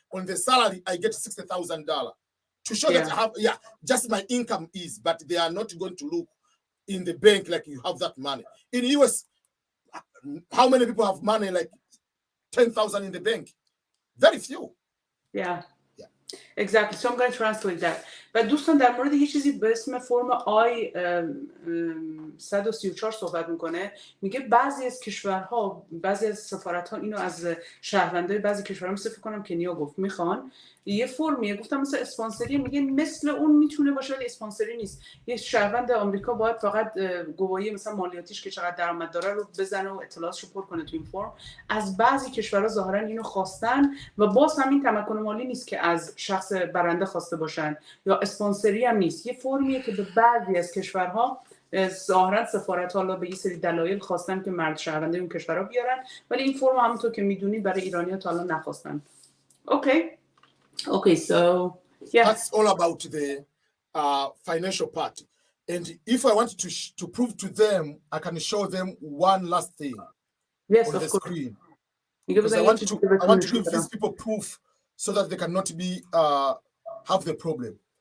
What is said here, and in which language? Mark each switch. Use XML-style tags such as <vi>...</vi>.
<en>On the salary, I get $60,000. To show that I have, just my income is, but they are not going to look in the bank like you have that money. In the US, how many people have money like 10,000 in the bank? Very few. Yeah. Exactly. So I'm going to translate that.</en> <fa>و دوستان در مورد یه چیزی به اسم فرم آی 134 صحبت میکنه. میگه بعضی از کشورها، بعضی از سفارت‌ها اینو از شهروندای بعضی کشورها مثل فکر کنم کنیا گفت میخوان یه فرمیه، گفتم مثل اسپانسری، میگه مثل اون میتونه باشه ولی اسپانسری نیست. یه شهروند آمریکا باید فقط گواهی مثلا مالیاتیش که چقدر درآمد داره رو بزنه و اطلاعاتشو پر کنه تو این فرم. از بعضی کشورها ظاهرا اینو خواستن و باز همین تمکن مالی نیست که از شخص برنده خواسته باشن یا اسپانسری هم نیست. یه فرمیه که به بعضی از کشورها ظاهرا سفارت‌ها حالا به یه سری دلایل خواستن که مرد شهرونده اون کشورها بیارن، ولی این فرم همونطور که میدونی برای ایرانی‌ها تا الان نخواستن.</fa> <en>Okay, so yeah. That's all about the financial part. And if I want to prove to them, I can show them one last thing on the screen. Because I want to give these people proof so that they cannot be have the problem.</en>